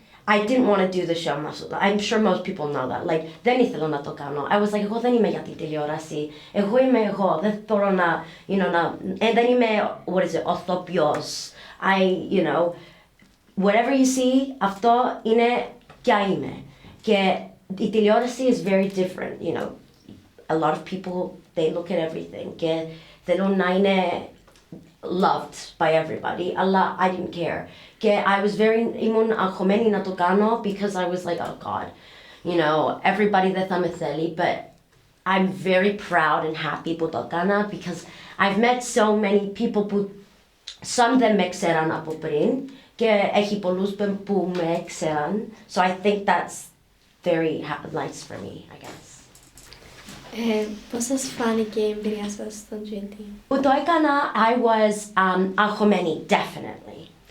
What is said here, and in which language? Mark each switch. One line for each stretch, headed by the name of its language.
English: I didn't want to do the show. I'm sure most people know that.
Greek: Like, δεν ήθελα να το κάνω.
English: I was like,
Greek: εγώ δεν είμαι για την τηλεόραση. Εγώ είμαι εγώ. Δεν μπορώ να,
English: you know,
Greek: δεν είμαι,
English: what is it,
Greek: οθοποιός.
English: You know, whatever you see,
Greek: αυτό είναι ποια είμαι. Και η τηλεόραση
English: is very different, you know. A lot of people, they look at everything.
Greek: Και θέλουν να είναι
English: loved by everybody, αλλά I didn't care. Και ήμουν αγχωμένη να το κάνω because I was like, oh God, you know, everybody δεν θα με θέλει, but I'm very proud and happy που το έκανα because I've met so many people
Greek: που some δεν με ξέραν από πριν και έχει πολλούς που με ξέραν.
English: So I think that's very nice for me, I guess.
Greek: Πώς σας φάνηκε η εμπειρία σας στον GNT? Που το έκανα,
English: I was
Greek: αγχωμένη,
English: definitely.